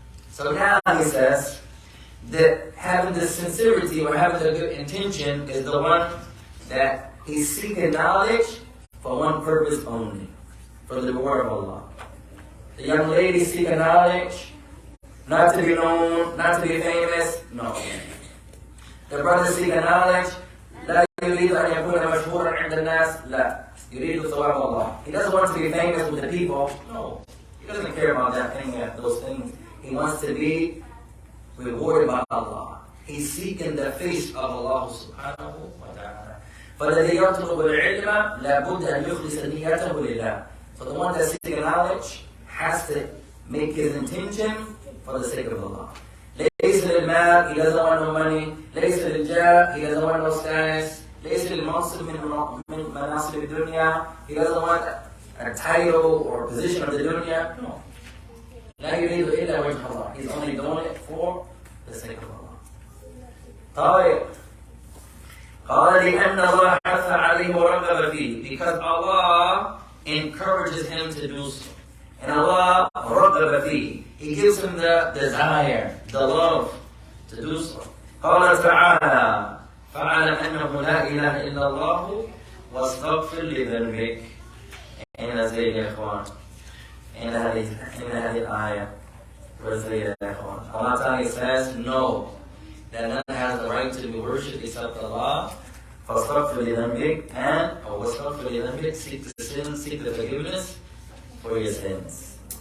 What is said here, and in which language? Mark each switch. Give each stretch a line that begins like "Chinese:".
English: So now he says that having the sincerity or having the good intention is the one that he's seeking knowledge for one purpose only. For the reward of Allah. The young lady seeking knowledge, not to be known, not to be famous, no. The brother seeking knowledge,
Arabic: لا يريد أن يكون مشهورا عند الناس, لا. يريد ثواب الله.
English: He doesn't want to be famous with the people, no. He doesn't care about that thing, those things. He wants to be rewarded by Allah. He's seeking the face of Allah subhanahu wa ta'ala.
Arabic: فالذي يطلب العلم لابد أن يخلص نيته لله.
English: So the one that's seeking knowledge has to make his intention for the sake of Allah.
Arabic: ليس للمال,
English: he doesn't want no money.
Arabic: ليس للجاه,
English: he doesn't want no status.
Arabic: ليس للمنصب من مناصب الدنيا,
English: he doesn't want a title or position of the dunya. No.
Arabic: لا يريد إلا وجه الله.
English: He's only doing it for the sake of Allah.
Arabic: طيب. قال لأن الله حث عليه ورغب فيه,
English: because Allah encourages him to do so. And Allah
Arabic: رغب فيه,
English: He gives him the desire, the love to do so.
Arabic: قال تعالى فاعلم أنه لا إله إلا الله واستغفر لذنبك. أين زي يا إخوان؟ أين هذه الآية؟
English: Where's the
Arabic: إخوان?
English: Allah Ta'ala says, no, that none has the right to be worshipped except Allah.
Arabic: فاستغفر لذنبك,
English: and
Arabic: واستغفر لذنبك,
English: seek the sin, seek the forgiveness for your sins.